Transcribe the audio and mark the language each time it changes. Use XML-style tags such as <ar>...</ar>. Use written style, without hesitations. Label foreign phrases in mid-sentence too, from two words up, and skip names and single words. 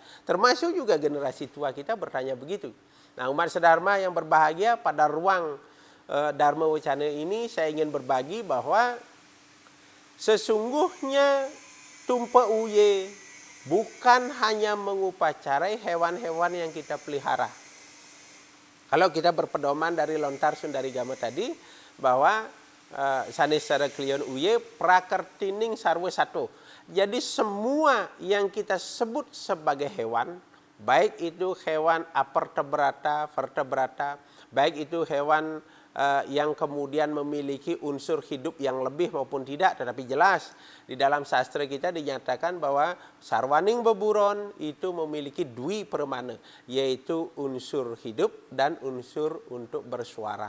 <id>Termasuk juga generasi tua kita bertanya begitu. Nah, umat sedharma yang berbahagia, pada ruang Dharma Wacana ini saya ingin berbagi bahwa sesungguhnya Tumpa Uye bukan hanya mengupacarai hewan-hewan yang kita pelihara. Kalau kita berpedoman dari lontar Sundarigama tadi, bahwa</id> <ban>sanes sara klion uye prakertining sarwa satu.</ban> <id>Jadi semua yang kita sebut sebagai hewan, baik itu hewan apertebrata, vertebrata, baik itu hewan yang kemudian memiliki unsur hidup yang lebih maupun tidak, tetapi jelas di dalam sastra kita dinyatakan bahwa</id> <ban>sarwaning beburon</ban> <id>itu memiliki dwi permana, yaitu unsur hidup dan unsur untuk bersuara.</id>